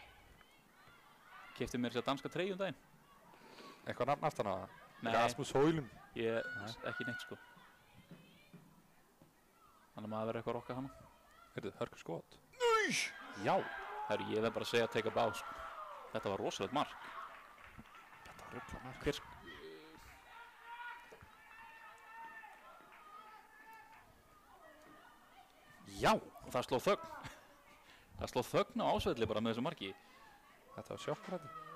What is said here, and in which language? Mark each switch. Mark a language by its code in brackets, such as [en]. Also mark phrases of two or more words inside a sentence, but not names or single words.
[is] Keypti mér sér danska treyju um daginn. Eitthvað nafn aftan á það? Nei. Rasmus Højlund. Ekki neitt, sko. Þannig að maður verður eitthvað að rokka hana. Heyrðu, hörku skot. Nei! Já. Herru, ég verð bara að segja að [en] take a bow, [is] sko. Þetta var rosalegt mark. Þetta var ruggla mark. Hver Já. Og það sló þögn. Það sló þögn á ásvelli bara með þessu marki. Þetta var sjokkrætti.